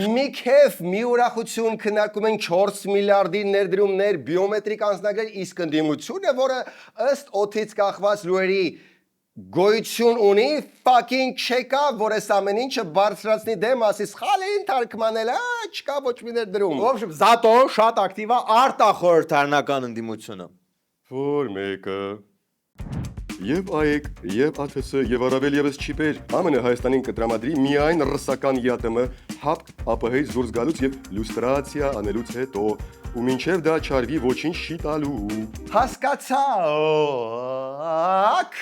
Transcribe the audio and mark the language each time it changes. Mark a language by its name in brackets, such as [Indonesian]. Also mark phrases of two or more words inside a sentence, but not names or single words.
[Armenian] Մի քեֆ, մի ուրախություն քննարկում են 4 միլիարդի ներդրումներ, բիոմետրիկ անձնագրեր, իսկ ընդդիմությունը, որը ըստ օդից կախված լուրերի գոյություն ունի, fucking չեկա, որ այս ամեն ինչը բարձրացնի դեմ, ասի սխալին թարգմանել, չկա ոչ մի ներդրում։ [Russian] В общем, зато [Armenian] շատ ակտիվ է արտախորհրդարանական ընդդիմությունը։ Որ մեկը Եվ ΑΕΚ, եւ ԱԹՍ, եւ առավել եւս չիպեր, ԱՄՆ Հայաստանին կտրամադրի միայն ռսական ԵԱՏՄ հապ ԱՊՀ-ից դուրս գալուց եւ լյուստրացիա անելուց հետո, ու մինչեւ դա չարվի ոչինչ չի տալու։ Հասկացաք։